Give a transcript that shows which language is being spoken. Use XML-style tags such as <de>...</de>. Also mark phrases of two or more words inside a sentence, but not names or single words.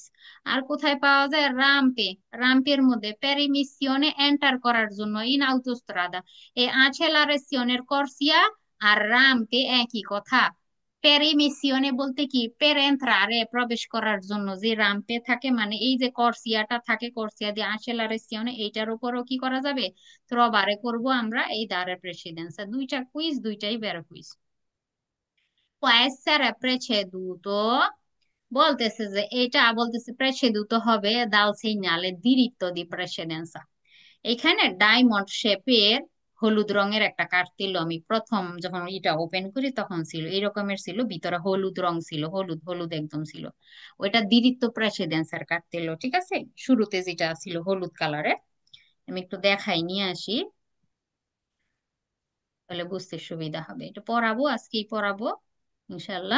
<bn>আর কোথায় পাওয়া যায়, রামপে, রামপের মধ্যে পেরিমিসিওনে এন্টার করার জন্য</bn> <it>in autostrada,</it> <bn>এই</bn> <it>accelerazione corsia</it> <bn>আর রামপে একই কথা। পেরিমিসিওনে বলতে কি,</bn> <it>per entrare</it> <bn>প্রবেশ করার জন্য যে রামপে থাকে, মানে এই যে করসিয়াটা থাকে, করসিয়া দিয়ে আচেলারেসিওনে, এইটার উপরও কি করা যাবে, ত্রবারে করব আমরা এই</bn> <it>dare precedenza.</it> <bn>দুইটা কুইজ, দুইটাই ভেরকুইস।</bn> <it>può essere preceduto,</it> <bn>বলতেছে যে এটা বলতেছে preceduto হবে</bn> <it>dal segnale diritto di precedenza.</it> <bn>এখানে ডায়মন্ড শেপের হলুদ রঙের একটা কার্তিল আমি প্রথম যখন এটা ওপেন করি তখন ছিল এই রকমের, ছিল ভিতরে হলুদ রং ছিল, হলুদ হলুদ একদম ছিল, ওইটা</bn> <it>diritto precedenza</it> <bn>কার্তিল, ঠিক আছে, শুরুতে যেটা ছিল হলুদ কালারের। আমি একটু দেখাই নিয়ে আসি, তাহলে বুঝতে সুবিধা হবে, এটা পড়াবো আজকেই পড়াবো ইনশাল্লাহ।</bn>